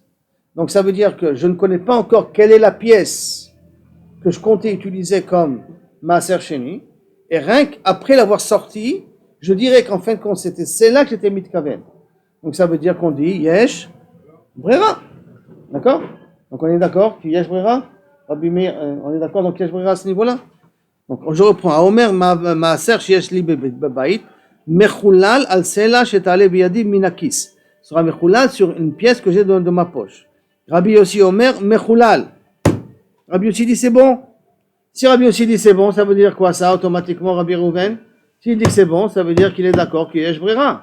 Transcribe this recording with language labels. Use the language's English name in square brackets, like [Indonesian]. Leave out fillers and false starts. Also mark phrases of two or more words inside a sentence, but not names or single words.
[French] Donc ça veut dire que je ne connais pas encore quelle est la pièce que je comptais utiliser comme [Hebrew] מעשר שני. [French] Et rien qu'après l'avoir sorti, je dirais qu'en fin de compte, c'était celle-là que j'étais mitkaven. Donc ça veut dire qu'on dit [Hebrew] יש ברירה. [French] D'accord? Donc on est d'accord que [Hebrew] יש ברירה? [French] On est d'accord donc [Hebrew] יש ברירה [French] à ce niveau-là? Donc je reprends. [Hebrew] האומר מעשר שיש לי בבית מחולל על סלע שתעלה בידי מהכיס. [French] Sera mechulal sur une pièce que j'ai de ma poche. [Hebrew] רבי יוסי אומר מחולל. [French] Rabbi Yossi dit c'est bon. Si Rabbi aussi dit c'est bon, ça veut dire quoi ça automatiquement Rabbi Rouven? S'il dit que c'est bon, ça veut dire qu'il est d'accord qu'il y a [Hebrew] יש ברירה.